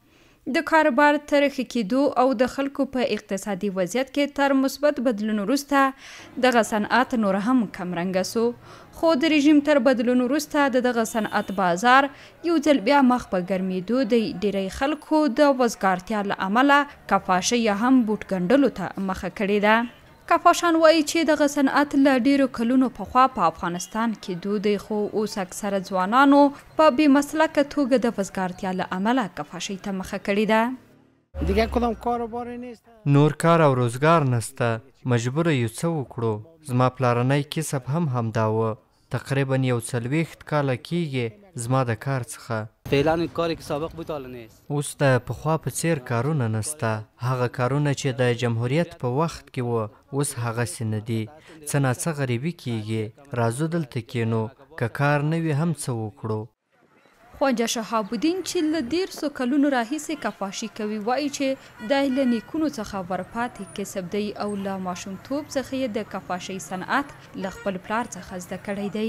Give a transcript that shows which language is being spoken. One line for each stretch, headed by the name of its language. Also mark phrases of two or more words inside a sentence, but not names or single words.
Pashto: د کاروبار تر ښه کېدو او د خلکو په اقتصادي وضعیت کې تر مثبت بدلون وروسته دغه صنعت نور هم کمرنګه سو، خو د رژیم تر بدلون وروسته دغه صنعت بازار یو ځل بیا مخ په ګرمېدو د ډېری خلکو د وزګارتیا له امله کفاشۍ یا هم بوټ ګنډلو ته مخه کړې ده. کفاشان وایي چې دغه صنعت له ډیرو کلونو پخوا په افغانستان کې دود دی، خو اوس اکثره ځوانانو په بې مسلکه توګه د وزګارتیا له امله کفاشۍ ته مخه کړې ده.
Persian: دیگه کدام کاروباری نیست.
Pashto: نور کار او روزګار نسته، مجبور یو څه وکړو. زما پلارنی کسب هم همدا و. تقریبا یو 40 کاله کیږي زما د کار څخه.
Persian: فعلا کاری که سابق بود حالا نیست.
Pashto: اوس د پخوا په څیر کارونه نسته. هغه کارونه چې د جمهوریت په وخت کې و اوس هغسې نه دي. څه ناڅه غریبي کیږي. راځو دلته کینو، که کار نه وي هم څه وکړو. خواجه شهاب الدین چې له 150 کلونو راهیسې کفاشي کوي وایي چې د له نیکونو څخه ورپاتې کسب دی او له ماشومتوب څخه یې د کفاشۍ صنعت له خپل پلار څخه زده کړی دی.